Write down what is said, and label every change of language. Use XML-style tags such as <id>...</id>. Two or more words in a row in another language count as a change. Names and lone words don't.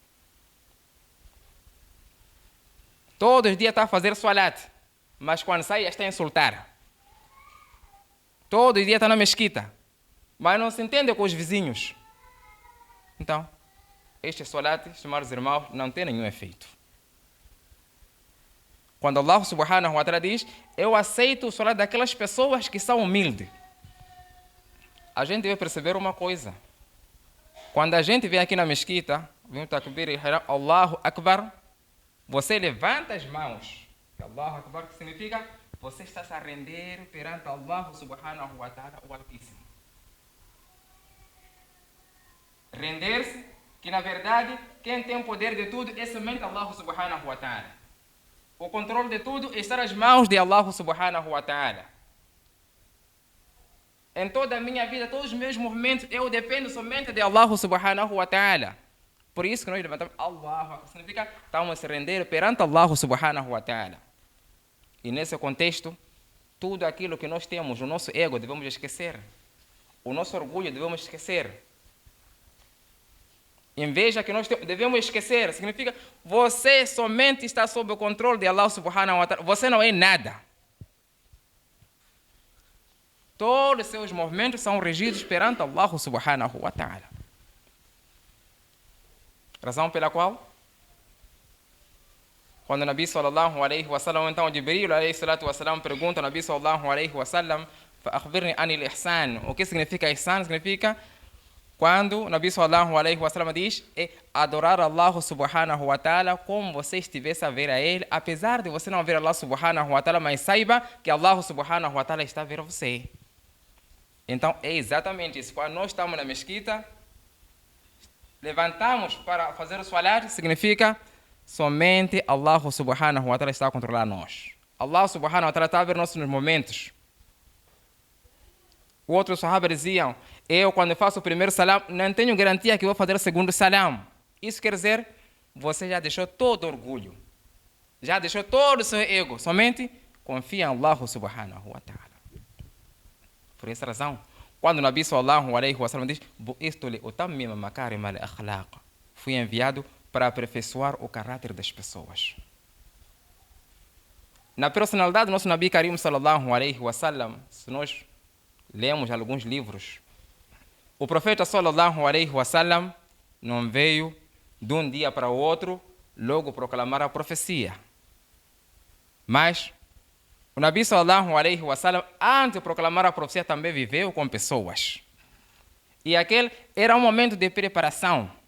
<pt>Todos os dias está a fazer salat, mas quando sai está a insultar. Todo dia está na mesquita, mas não se entende com os vizinhos. Então, este salat, estimados irmãos, não tem nenhum efeito. Quando Allah</pt> <ar>سبحانه وتعالى</ar> <pt>diz, eu aceito o salat daquelas pessoas que são humildes, a gente deve perceber uma coisa. Quando a gente vem aqui na mesquita, vem o takbir e</pt> <ar>الله أكبر,</ar> <pt>você levanta as mãos.</pt> <ar>الله أكبر,</ar> <pt>que significa você está se a render perante Allah</pt> <ar>سبحانه وتعالى,</ar> <pt>o Altíssimo. Render-se, que na verdade, quem tem o poder de tudo é somente Allah</pt> <ar>سبحانه وتعالى.</ar> <pt>O controle de tudo está nas mãos de Allah</pt> <ar>سبحانه وتعالى.</ar> <pt>Em toda a minha vida, todos os meus movimentos, eu dependo somente de Allah</pt> <ar>سبحانه وتعالى.</ar> <pt>Por isso que nós levantamos Allah, significa estamos a se render perante Allah</pt> <ar>سبحانه وتعالى.</ar> <pt>E nesse contexto, tudo aquilo que nós temos, o nosso ego, devemos esquecer. O nosso orgulho, devemos esquecer. Inveja que nós devemos esquecer. Significa, você somente está sob o controle de Allah</pt> <ar>سبحانه وتعالى.</ar> <pt>Você não é nada. Todos os seus movimentos são regidos perante Allah</pt> <ar>سبحانه وتعالى.</ar> <pt>Razão pela qual, quando o</pt> <ar>نبي صلى الله عليه وسلم,</ar> <pt>então Jibril</pt> <ar>عليه الصلاة والسلام</ar> <pt>pergunta ao</pt> <ar>نبي صلى الله عليه وسلم, فأخبرني عن الإحسان.</ar> <pt>O que significa ihsan? Significa quando o</pt> <ar>نبي صلى الله عليه وسلم</ar> <pt>diz é adorar Allah</pt> <ar>سبحانه وتعالى</ar> <pt>como você estivesse a ver a ele, apesar de você não ver Allah</pt> <ar>سبحانه وتعالى,</ar> <pt>mas saiba que Allah</pt> <ar>سبحانه وتعالى</ar> <pt>está a ver você. Então é exatamente isso. Quando nós estamos na mesquita, levantamos para fazer o salat, significa somente Allah</pt> <ar>سبحانه وتعالى</ar> <pt>está a controlar nós. Allah</pt> <ar>سبحانه وتعالى</ar> <pt>está a ver nossos momentos. Outros sahabas diziam, eu quando faço o primeiro salam, não tenho garantia que vou fazer o segundo salam. Isso quer dizer, você já deixou todo o orgulho, já deixou todo o seu ego, somente confia em Allah</pt> <ar>سبحانه وتعالى.</ar> <pt>Por essa razão, quando o</pt> <ar>نبي صلى الله عليه وسلم</ar> <pt>diz, fui enviado para aperfeiçoar o caráter das pessoas. Na personalidade do nosso</pt> <ar>نبي كريم صلى الله عليه وسلم,</ar> <pt>se nós lemos alguns livros, o profeta</pt> <ar>صلى الله عليه وسلم</ar> <pt>não veio de um dia para o outro logo proclamar a profecia. Mas o</pt> <ar>نبي صلى الله عليه وسلم,</ar> <pt>antes de proclamar a profecia, também viveu com pessoas. E aquele era um momento de preparação.</pt>